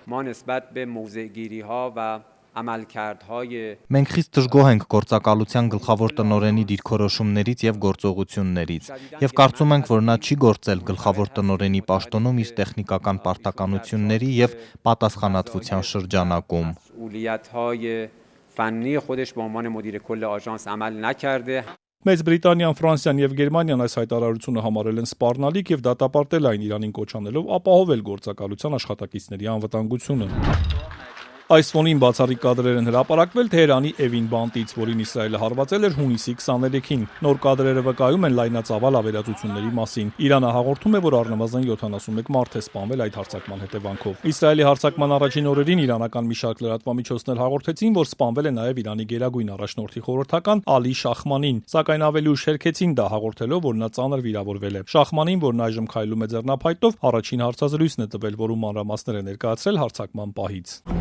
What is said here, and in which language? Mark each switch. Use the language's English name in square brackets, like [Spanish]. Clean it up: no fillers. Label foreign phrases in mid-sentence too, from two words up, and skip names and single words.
[Armenian] Մենք խիստ դժգոհ ենք գործակալության գլխավոր տնօրենի դիրքորոշումներից եւ գործողություններից եւ կարծում ենք, որ նա չի գործել գլխավոր տնօրենի պաշտոնում իր տեխնիկական պարտականությունների եւ պատասխանատվության շրջանակում։ [Persian] فنی خودش به عنوان مدیر کل آژانس عمل نکرده. [Armenian] Մեծ Բրիտանիան, Ֆրանսիան եւ Գերմանիան այս հայտարարությունը համարել են սպառնալիք եւ դատապարտել այն Իրանին կոչանելով ապահովել գործակալության աշխատակիցների անվտանգությունը։ Այս ֆոնին բացառիկ կադրեր են հրապարակվել Թեհրանի Էվին բանտից, որին Իսրայելը հարվածել էր հունիսի 23-ին։ Նոր կադրերը վկայում են լայնածավալ ավերածությունների մասին։ Իրանը հաղորդում է, որ առնվազն 71 մարդ է սպանվել այդ հարձակման հետևանքով։ Իսրայելի հարձակման առաջին օրերին իրանական մի շարք լրատվամիջոցներ հաղորդեցին, որ սպանվել է նաև Իրանի գերագույն առաջնորդի խորհրդական Ալի Շախմանին, սակայն ավելի ուշ հերքեցին դա հաղորդելով, որ նա ծանր վիրավորվել է։ Շախմանին, որն այժմ քայլում է ձեռնափայտով, առաջին հարցազրույցն է տվել, որում մանրամասներ է ներկայացրել հարձակման պահից։